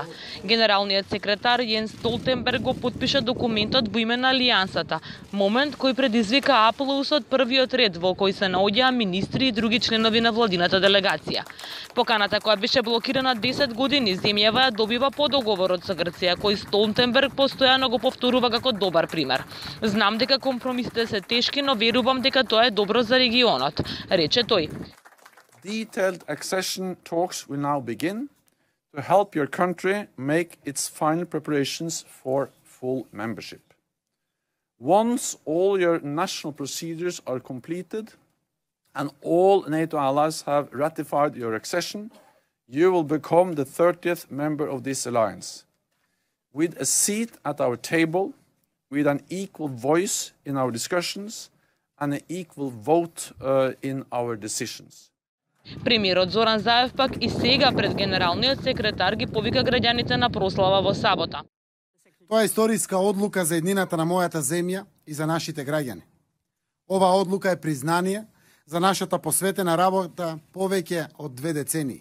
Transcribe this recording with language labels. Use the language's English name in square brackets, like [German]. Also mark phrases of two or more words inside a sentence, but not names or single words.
[Macedonian] Генералниот секретар Јенс Столтенберг го потпиша документот во име на Алијансата, момент кој предизвика аплауз од првиот ред во кој се наоѓаа министри и други членови на владината делегација. Поканата која беше блокирана 10 години, земјава ја добива по договорот со Грција, кој Столтенберг постојано го повторува како добар пример. Знам дека компромисите се тешки, но верувам дека тоа е добро за регионот, рече тој. [English] Detailed accession talks will now begin to help your country make its final preparations for full membership. Once all your national procedures are completed and all NATO allies have ratified your accession, you will become the 30th member of this alliance, with a seat at our table, with an equal voice in our discussions and an equal vote in our decisions. [Macedonian] Премиерот Зоран Заев пак и сега пред генералниот секретар ги повика граѓаните на прослава во сабота. Тоа е историска одлука за еднината на мојата земја и за нашите граѓани. Оваа одлука е признание за нашата посветена работа повеќе од 2 децении.